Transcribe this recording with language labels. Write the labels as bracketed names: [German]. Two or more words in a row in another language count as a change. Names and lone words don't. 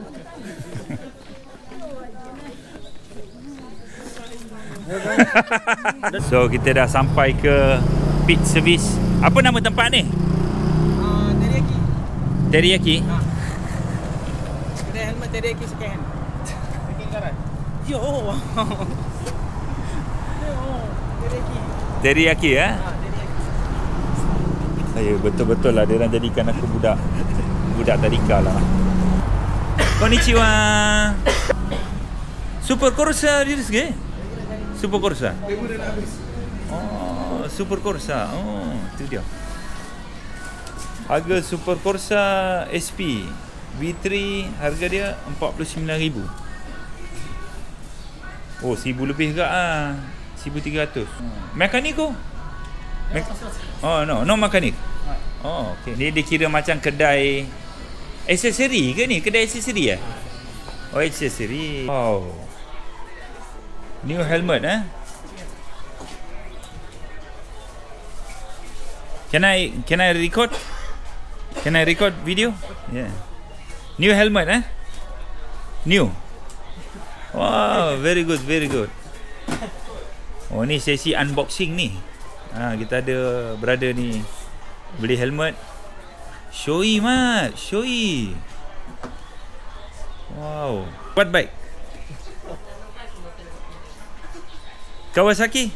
[Malay] So, kita dah sampai ke pit service. Apa nama tempat ni? Teriyaki. Teriyaki. Kedai helmet teriyaki [English] second hand. [Malay] Second karat. Yo. Teriyaki. Teriyaki Teriyaki. Ya, betul-betul lah dia orang jadikan aku budak tadika lah. Konnichiwa. Super Corsa [Japanese] desu ke? [Malay] Super Corsa. Oh, Super Corsa. Oh, itu dia. Harga Super Corsa SP V3 harga dia 49,000. Oh, 1,000 lebih juga ah. 1,300. Mekaniko? Oh, no mekanik. Oh, okey. Ni dia kira macam kedai aksesori ke ni? Kedai aksesori Oh, aksesori. [English] Wow. New helmet Can I record? Can I record video? Yeah. New helmet New. Wow, very good, very good. [Malay] Oh, ni sesi unboxing ni. Kita ada brother ni beli helmet. Shoei Mat, Shoei. [English] Wow. What bike? Kawasaki?